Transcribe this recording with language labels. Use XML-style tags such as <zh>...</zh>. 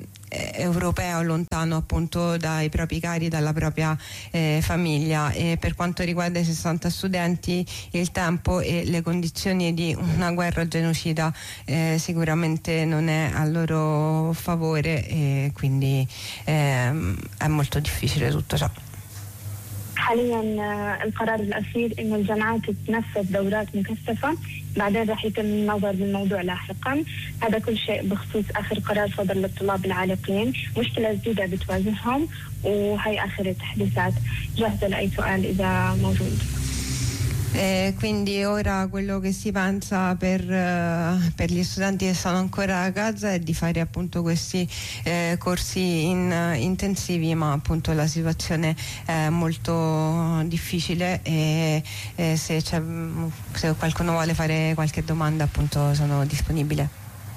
<it>europeo lontano appunto dai propri cari, dalla propria famiglia. E per quanto riguarda i 60 studenti, il tempo e le condizioni di una guerra genocida sicuramente non è a loro favore, e quindi è molto difficile tutto ciò.</it> <ar>حاليا القرار الأخير إنه الجامعات تنفذ دورات مكثفة، بعدين راح يتم النظر بالموضوع لاحقا. هذا كل شيء بخصوص آخر قرار صدر للطلاب العالقين، مشكلة جديدة بتواجههم، وهي آخر التحديثات. جاهزة لأي سؤال إذا موجود.</ar> <it>Quindi ora quello che si pensa per gli studenti che sono ancora a Gaza è di fare appunto questi corsi intensivi, ma appunto la situazione è molto difficile, e se qualcuno vuole fare qualche domanda appunto sono disponibile.</it>